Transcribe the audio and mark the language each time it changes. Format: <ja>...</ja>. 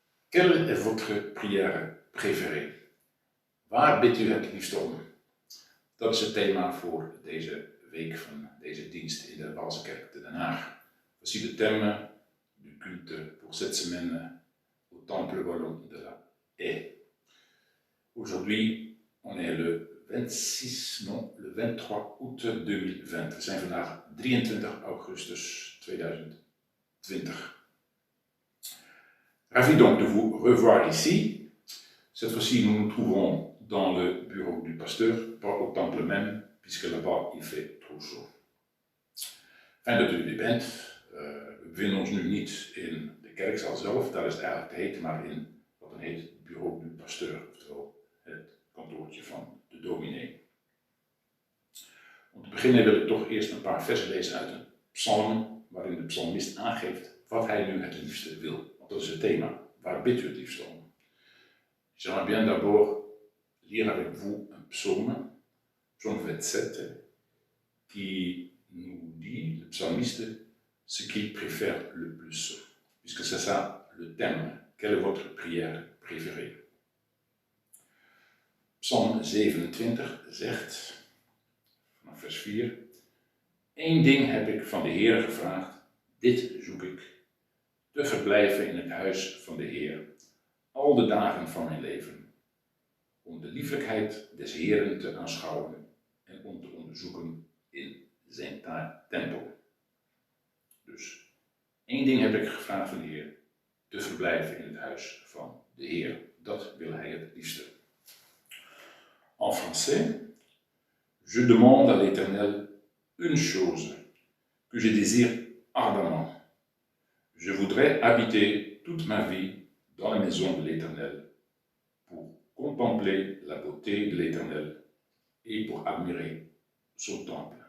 <fr>Quelle est votre prière préférée?</fr> <nl>Waar bidt u het liefst om? Dat is het thema voor deze week van deze dienst in de Waalse Kerk te Den Haag.</nl> <fr>Voici le thème du culte pour cette semaine au Temple Wallon de la Haye. Aujourd'hui, on est le 23 août 2020.</fr> <nl>We zijn vandaag 23 augustus 2020.</nl> <fr>Ravi donc de vous revoir ici. Cette fois-ci, nous nous trouvons dans le bureau du pasteur, pas au temple même, puisque là-bas il fait trop chaud.</fr> <nl>Fijn dat u er bent. We bevinden ons nu niet in de kerkzaal zelf, daar is het eigenlijk te heet, maar in wat dan heet het</nl> <fr>bureau du pasteur,</fr> <nl>oftewel het kantoortje van de dominee. Om te beginnen wil ik toch eerst een paar versen lezen uit een psalm, waarin de psalmist aangeeft wat hij nu het liefste wil. Want dat is het thema. Waar bidt u het liefste om?</nl> <fr>J'aimerais bien d'abord lire avec vous un psaume, psaume 27, qui nous dit, le psalmiste, ce qu'il préfère le plus. Puisque c'est ça le thème. Quelle est votre prière préférée?</fr> <nl>Psalm 27 zegt, vanaf vers 4, Eén ding heb ik van de Heer gevraagd, dit zoek ik, te verblijven in het huis van de Heer, al de dagen van mijn leven, om de lieflijkheid des Heeren te aanschouwen en om te onderzoeken in zijn tempel. Dus, één ding heb ik gevraagd van de Heer, te verblijven in het huis van de Heer. Dat wil hij het liefste.</nl> <fr>En français, je demande à l'Éternel une chose que je désire ardemment. Je voudrais habiter toute ma vie dans la maison de l'Éternel pour contempler la beauté de l'Éternel et pour admirer son temple.</fr>